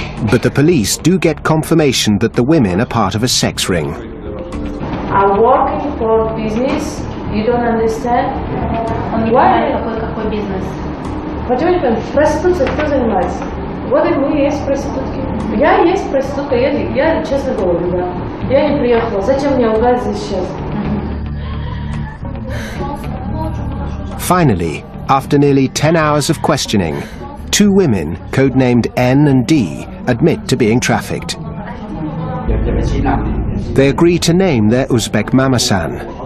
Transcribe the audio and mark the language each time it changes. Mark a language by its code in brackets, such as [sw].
[en] But the police do get confirmation that the women are part of a sex ring. I'm working for business. You don't understand? Why? [ru] Какой бизнес? Понимаете, проституция кто занимается? Вот и мы есть проститутки. Я есть проститутка, я честно говорю, да. Я не приехала. Зачем мне лгать здесь сейчас? [en] Finally, after nearly 10 hours of questioning, 2 women, codenamed N and D, admit to being trafficked. They agree to name their Uzbek mamasan.